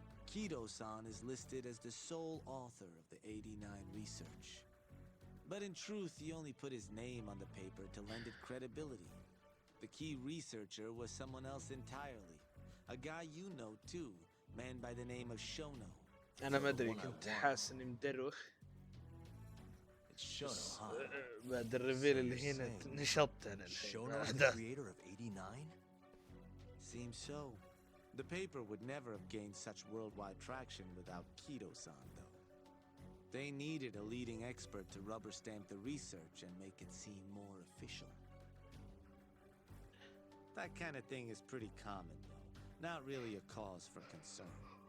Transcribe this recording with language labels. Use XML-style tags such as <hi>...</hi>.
<en>Kido-san is listed as the sole author of the 89 research. But in truth, he only put his name on the paper to lend it credibility. The key researcher was someone else entirely. A guy you know too, man by the name of Shono.</en> <ar>أنا ما أدري كنت حاسس إني مدروخ.</ar> <en>Shono, huh?</en> <ar>بعد الريفيل اللي هنا نشطت أنا الحين.</ar> <en>Shono, the creator of 89? Seems so. The paper would never have gained such worldwide traction without Kido-san, though. They needed a leading expert to rubber stamp the research and make it seem more official. That kind of thing is pretty common, though. Not really a cause for concern.</en>